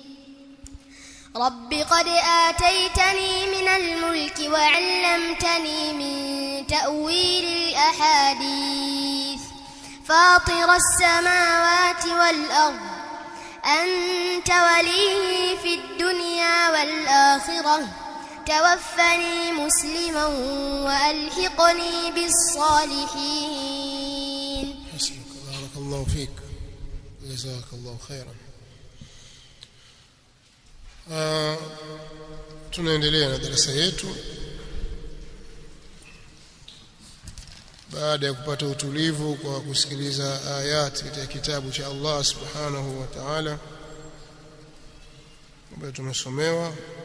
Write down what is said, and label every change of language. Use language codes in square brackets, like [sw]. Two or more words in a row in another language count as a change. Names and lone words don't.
[ar] رب قد آتيتني من الملك وعلمتني من تأويل الأحاديث فاطر السماوات والأرض أنت ولي في الدنيا والآخرة توفني مسلما وألحقني بالصالحين. بارك الله فيك جزاك الله خيرا. [sw] tunaendelea na darasa yetu baada ya kupata utulivu kwa kusikiliza ayati katika kitabu cha [ar] الله سبحانه وتعالى [sw] ambayo tumesomewa.